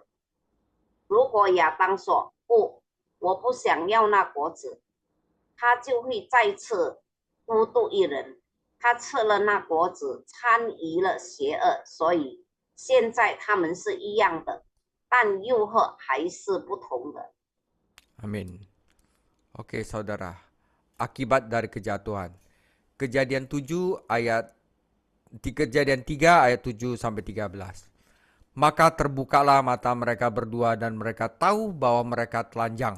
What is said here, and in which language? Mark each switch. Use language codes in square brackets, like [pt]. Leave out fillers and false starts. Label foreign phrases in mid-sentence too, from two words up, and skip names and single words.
[zh] 如果亚当说不，我不想要那果子，他就会再次孤独一人。他吃了那果子，参与了邪恶，所以现在他们是一样的，但诱惑还是不同的。 [id] Amin. Oke, saudara. Akibat dari kejatuhan. Kejadian 3 ayat 7 sampai 13. Maka terbukalah mata mereka berdua dan mereka tahu bahwa mereka telanjang.